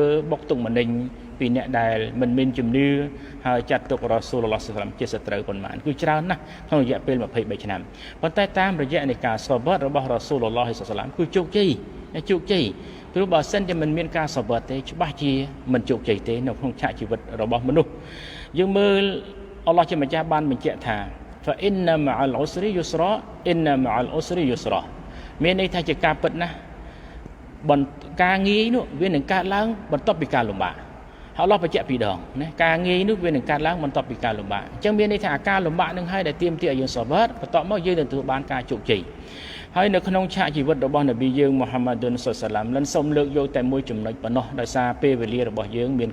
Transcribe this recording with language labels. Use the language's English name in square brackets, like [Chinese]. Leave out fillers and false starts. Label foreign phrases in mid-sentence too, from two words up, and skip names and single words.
[Khmer] បុកទុកម្នេញពីអ្នកដែលមិនមានជំនឿហើយចាត់ទុករ៉ាស៊ូលឡោះសល្លឡាមជាសត្រូវប៉ុន្មានគឺច្រើនណាស់ក្នុងរយៈពេល23ឆ្នាំប៉ុន្តែតាមរយៈនៃការសបររបស់រ៉ាស៊ូលឡោះសល្លឡាម គឺជោគជ័យព្រោះបើសិនជាមិនមានការសបរទេច្បាស់ជាមិនជោគជ័យទេនៅក្នុងឆាកជីវិតរបស់មនុស្សយើងមើលអល់ឡោះជាម្ចាស់ បានបញ្ជាក់ថា [Arabic] فإن مع العسر يسرا [Khmer] إن مع العسر يسرا មានន័យថាជាការពិតណាស់ការងាយនោះវានឹងកើតឡើងបន្ទាប់ពីការលំបាកហើយអល់ឡោះបញ្ជាក់ពីរដងណាការងាយនោះវានឹងកើតឡើងបន្ទាប់ពីការលំបាកអញ្ចឹងមានន័យថាការលំបាកនឹងហើយដែលទាមទារឲ្យយើងសបរបន្ទាប់មកយើងនឹងទទួលបានការជោគជ័យហើយនៅក្នុងឆាកជីវិតរបស់នប៊ីយើងមូហាម៉ាត់សល្លឡាមលិនសូមលើកយកតែមួយចំណុចប៉ុណ្ណោះដោយសារពេលវេលារបស់យើងមាន